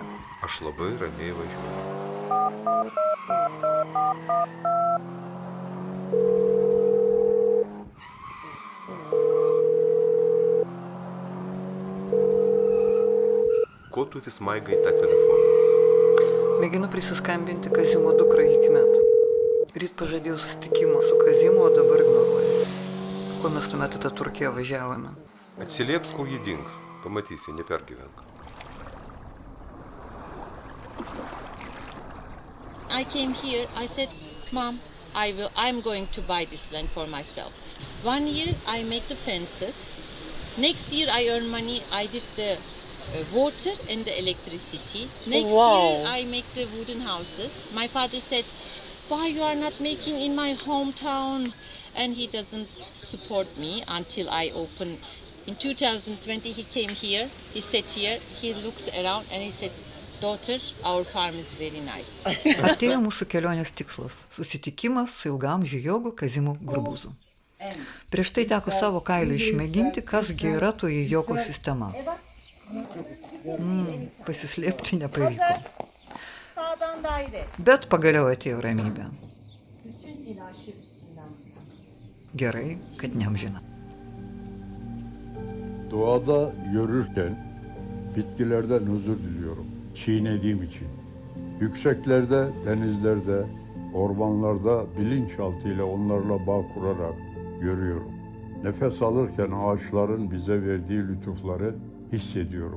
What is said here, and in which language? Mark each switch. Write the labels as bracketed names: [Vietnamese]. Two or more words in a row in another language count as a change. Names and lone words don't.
[Lithuanian] Aš labai ramiai važiuoju. Ko tu vis maigai tą telefoną? Mėginu prisiskambinti Kazimo dukrai Hikmet. Ryt pažadėjau susitikimą su Kazimu, o dabar ignoruoju. Ko mes tuomet į tą Turkiją važiavome? Atsilieps, kol jį dings. Pamatysi, nepergyvenk. [English] I came here, I said, Mom, I'm going to buy this land for myself. 1 year I make the fences. Next year I earn money, I did the water and the electricity. Next year I make the wooden houses. My father said, why you are not making in my hometown? And he doesn't support me until I open. In 2020 he came here, he sat here, he looked around and he said, daughter, our farm is very nice. [Lithuanian] Atėjo mūsų kelionės tikslas – susitikimas su ilgaamžiu jogu Kazimu Grubuzu. Prieš tai teko savo kailiu išmėginti, kasgi yra toji jogo sistema. Pasislėpti nepavyko. Bet pagaliau atėjo ramybė. Gerai, kad neamžina. [Turkish] Doğada yürürken bitkilerden huzur diliyorum. Çiğnediğim için. Yükseklerde, denizlerde, ormanlarda bilinçaltıyla onlarla bağ kurarak görüyorum. Nefes alırken ağaçların bize verdiği lütufları hissediyorum.